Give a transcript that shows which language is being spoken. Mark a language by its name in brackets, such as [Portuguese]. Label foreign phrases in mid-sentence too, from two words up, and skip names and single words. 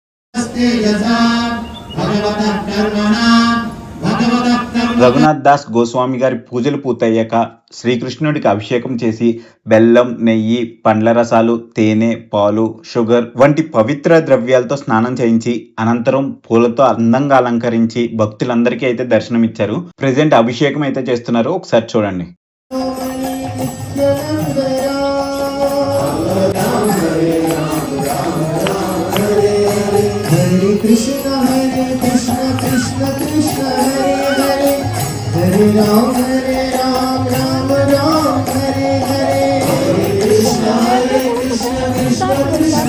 [Telugu] రఘునాథ్ దాస్ గోస్వామి గారి పూజలు పూర్తయ్యాక శ్రీకృష్ణుడికి అభిషేకం చేసి బెల్లం, నెయ్యి, పండ్ల రసాలు, తేనె, పాలు, షుగర్ వంటి పవిత్ర ద్రవ్యాలతో స్నానం చేయించి అనంతరం పూలతో అందంగా అలంకరించి భక్తులందరికీ అయితే దర్శనమిచ్చారు. ప్రెసెంట్ అభిషేకం అయితే చేస్తున్నారు. ఒకసారి చూడండి. [Sanskrit] Hare Ram Ram Ram Hare Hare Hare Krishna Krishna Krishna